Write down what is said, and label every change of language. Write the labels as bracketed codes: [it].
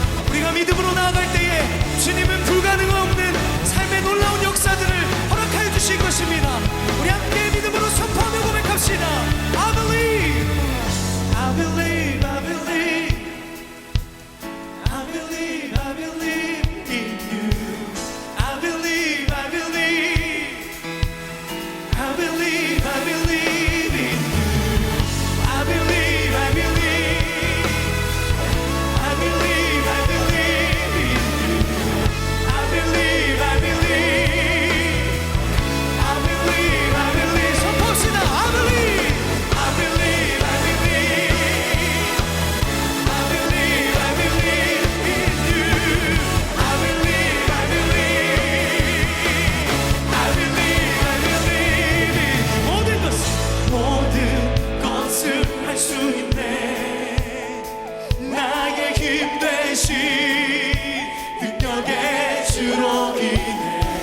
[ko] 우리가 믿음으로 나아갈 때에 주님은 불가능 없는 삶의 놀라운 역사들을 허락하여 주실 것입니다. 우리 함께 믿음으로 선포하며 고백합시다. [en] I believe, I believe, I believe, I believe, I believe in you. I believe, I believe, I believe, I believe in you. I believe, I believe, I believe, I believe in you. I believe, I believe, I believe, I believe. [ko] 선포합시다. [en] I believe, I believe, I believe, I believe, I believe in you. I believe, I believe, I believe, I believe in you. [ko] 모든 것을 할 수 있네 나의 힘 대신 능력의 주러기네